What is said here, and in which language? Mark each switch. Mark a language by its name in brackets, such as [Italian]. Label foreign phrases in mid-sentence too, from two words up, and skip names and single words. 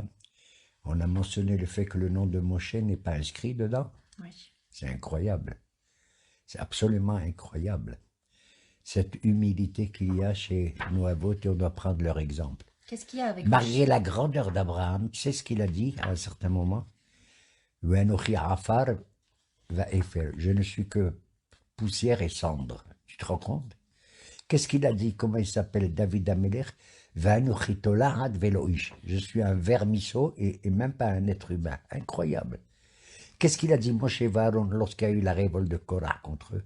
[French] On a mentionné le fait que le nom de Moshe n'est pas inscrit dedans. Oui. C'est incroyable. C'est absolument incroyable. Cette humilité qu'il y a chez nos avot, et on doit prendre leur exemple. Qu'est-ce qu'il y a avec Malgré la grandeur d'Abraham, tu sais ce qu'il a dit à un certain moment? [Hebrew] ואנכי עפר ואפר. [French] Je ne suis que poussière et cendre. Tu te rends compte? Qu'est-ce qu'il a dit? Comment il s'appelle? David Amelech. Je suis un vermisseau et même pas un être humain. Incroyable. Qu'est-ce qu'il a dit Moshe Aaron lorsqu'il y a eu la révolte de Korah contre eux?